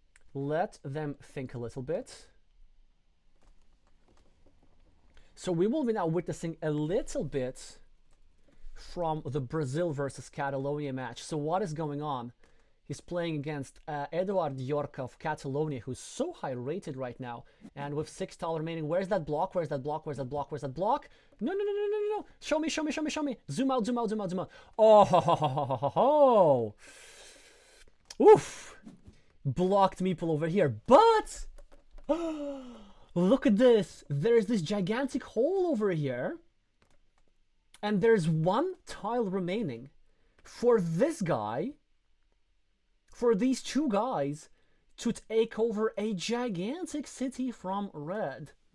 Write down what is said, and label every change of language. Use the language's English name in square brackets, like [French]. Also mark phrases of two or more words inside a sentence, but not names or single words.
[English] Let them think a little bit. So we will be now witnessing a little bit from the Brazil versus Catalonia match. So what is going on? He's playing against Eduard York of Catalonia, who's so high rated right now. And with 6 tile remaining, where's that block? Where's that block? Where's that block? Where's that block? No, no, no, no, no, no, no. Show me, show me, show me, show me. Zoom out, zoom out, zoom out, zoom out. Oh, ho, ho, ho, ho, ho, ho. Oof. Blocked meeple over here. But look at this. There's this gigantic hole over here. And there's 1 tile remaining. For this guy, for these 2 guys to take over a gigantic city from red.